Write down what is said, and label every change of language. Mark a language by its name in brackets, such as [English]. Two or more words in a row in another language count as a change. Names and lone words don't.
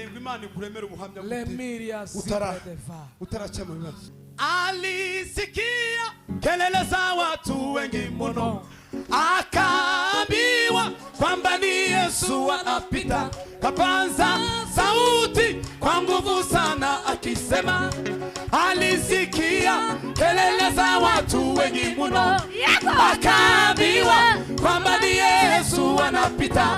[Kinyarwanda] Imana ikuremera ubuhamya Lemiria Zibredeva. utaracha mu bibazo. [Swahili] Alisikia kelele za watu wengi mno, akaambiwa kwamba ni Yesu anapita. Kapanza sauti kwa nguvu sana akisema, alisikia kelele za watu wengi mno, akaambiwa kwamba ni Yesu anapita.